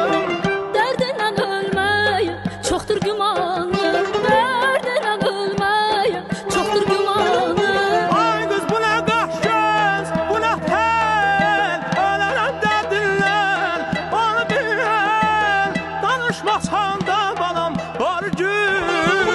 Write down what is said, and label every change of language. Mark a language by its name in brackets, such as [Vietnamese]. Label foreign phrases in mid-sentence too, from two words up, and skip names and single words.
[Azerbaijani] Dərdindən ölmək çoxdur gümanım. Dərdindən ölmək çoxdur gümanım. [Turkish] Ay kız bu ne kaş göz, bu ne tel, ölene derdinden, onu bilen, [Azerbaijani] danışmasan da balam var gün.